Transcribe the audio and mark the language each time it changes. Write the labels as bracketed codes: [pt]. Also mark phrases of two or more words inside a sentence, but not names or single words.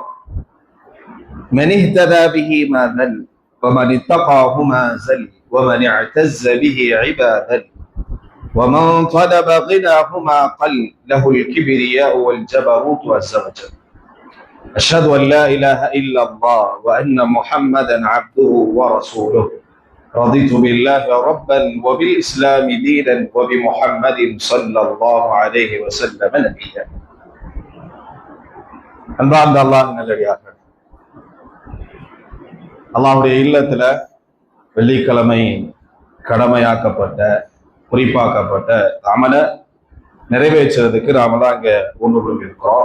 [ar] من اهتدى به ما ذل ومن اتقاه ما زل ومن اعتز به عبا ذل ومن طلب غناه ما قل له الكبرياء والجبروت والزوجة. أشهد أن لا إله إلا الله وأن محمدا عبده ورسوله. رضيت بالله ربا وبالإسلام دينا وبمحمد صلى الله عليه وسلم نبيا. [ta] அன்பார்ந்த அல்லாஹ் நல்லடியார்கள், அல்லாஹ்வுடைய இல்லத்துல வெள்ளிக்கிழமை கடமையாக்கப்பட்ட குறிப்பாக்கப்பட்ட அமலை நிறைவேற்றுறதுக்கு நாம தான் இங்க ஒன்று இருக்கிறோம்.